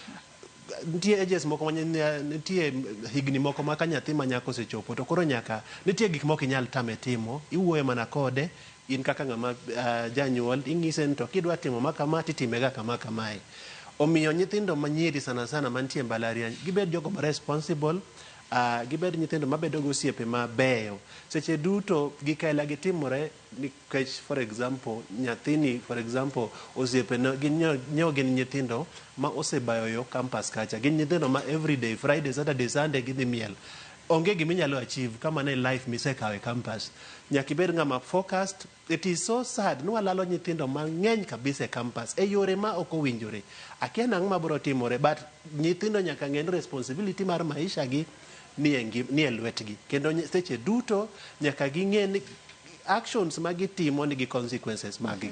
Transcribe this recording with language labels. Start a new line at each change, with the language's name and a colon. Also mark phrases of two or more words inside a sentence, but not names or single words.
Luo (Kenya and Tanzania): Nitie ages moko nitie higni moko ma ka nyathi ma nyako sechopo to koro nyaka nitie gik moko inyal tame timo iwuoyo mana kode in kaka ng'ama janyuol ing'ise to kidwa timo makama titimega kama kamae. Omiyo nyithindo manyiri sana mantie mbalariany gibed jogo ma responsible gibed nyithindo mabedo go osiepe mabeyo seche duto gikaela gitimore nikech
English: for example
Luo (Kenya and Tanzania): nyathini
English: for example
Luo (Kenya and Tanzania): osiepe gin nyithindo ma osebayo yo campus kacha gin nyithindo ma
English: everyday Friday Saturday Sunday
Luo (Kenya and Tanzania): gidhi miel onge giminyalo achieve kama ne life misekawe campus nyaka ibed ng'ama focused.
English: It is so sad
Luo (Kenya and Tanzania): nwalalo nyithindo mang'eny kabisa e campus e yore ma ok owinjore akia nang'o mabiro timore but nyithindo nyaka ng'e responsibility mar maisha gi ni e lwetgi kendo seche duto nyaka ging'e ni actions magitimo nigi consequences maggi.